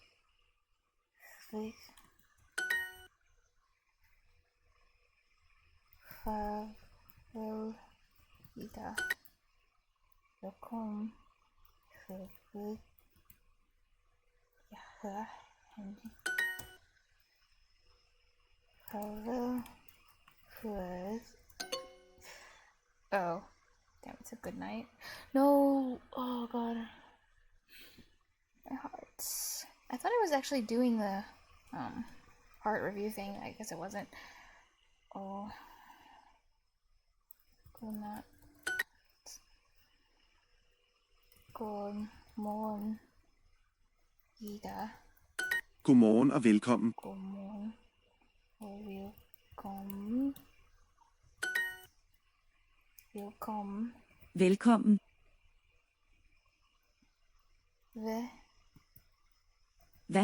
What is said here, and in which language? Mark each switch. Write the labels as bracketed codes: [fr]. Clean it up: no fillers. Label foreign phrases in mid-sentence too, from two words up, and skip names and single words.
[da] Farvel, Ida. Velkommen. Henrik. Jeg hedder Henrik. Farvel. [en] Oh, damn, it's a good night. No, oh god, my heart. I thought I was actually doing the heart review thing. I guess it wasn't. Oh, good night. Good morning, Ida. [da] Godmorgen og velkommen. God morgen og velkommen. Velkommen. velkommen. Hvad? Hvad?